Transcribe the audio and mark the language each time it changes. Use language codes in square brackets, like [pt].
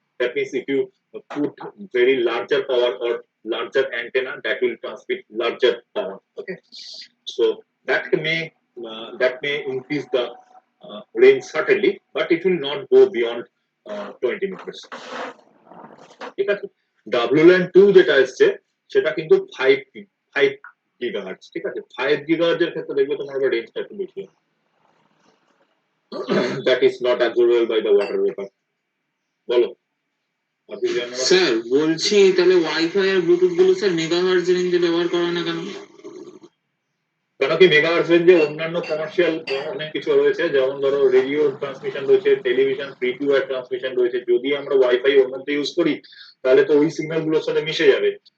[en] That means if you put very larger power or larger antenna, that will transmit larger power. Okay, so that may increase the range certainly, but it will not go beyond 20 meters. [bn] ঠিক আছে। WLAN 2 যেটা আসছে সেটা কিন্তু 5 gigahertz, ঠিক আছে। 5 গিগাহার্টজের ক্ষেত্রে দেখবে তোমার আবার রেঞ্জটা একটু বেশি, [en] that is not absorbable by the water vapor. [bn] বলো স্যার বলছি তাহলে ওয়াইফাই আর ব্লুটুথ গুলো স্যার মেগাহার্টজ রেঞ্জে ব্যবহার করে না কেন? কেন কি মেগাহার্টজ রেঞ্জে অন্যান্য কমার্শিয়াল অনেক কিছু রয়েছে, যেমন ধরো রেডিও ট্রান্সমিশন রয়েছে, television free to air transmission রয়েছে। যদি আমরা ওয়াইফাই ওর মধ্যে ইউজ করি তাহলে তো ওই সিগন্যাল গুলোর সাথে মিশে যাবে।